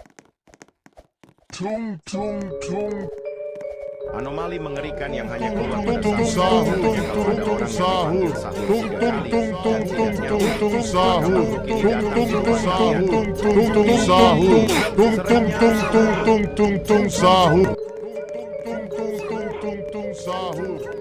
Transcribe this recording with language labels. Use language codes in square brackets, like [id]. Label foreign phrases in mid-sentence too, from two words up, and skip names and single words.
[id] Tung tung tung. Anomali mengerikan yang hanya keluar Tung pada tung sahur. sahur. Konon katanya kalau Tung ada tung orang yang sahur. dipanggil sahur Tung 3 tung kali tung dan tung tidak tung nyaut, tung maka tung makhluk tung ini tung datang di sahur. rumah Tung tung tung tung tung sahur.